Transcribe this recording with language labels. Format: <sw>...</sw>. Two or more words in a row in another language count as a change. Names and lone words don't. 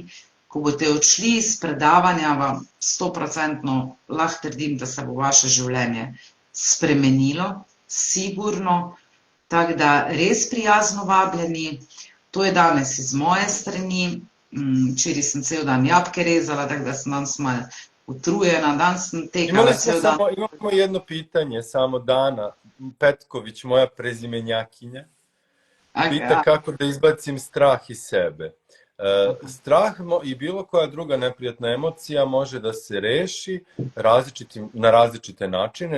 <sl>Ko boste odšli iz predavanja, vam 100% lahko trdim, da se bo vaše življenje spremenilo, sigurno. Tako da res prijazno vabljeni. To je danes iz moje strani. Včeraj sem cel dan jabolke rezala, tako da sem danes malo utrujena. Danes sem tekala cel dan.</sl> <sr>Imamo jedno pitanje, samo Dana Petković, moja prezimenjakinja. Pita kako da izbacim strah iz sebe. Strah i bilo koja druga neprijatna emocija može da se reši na različite načine.</sr>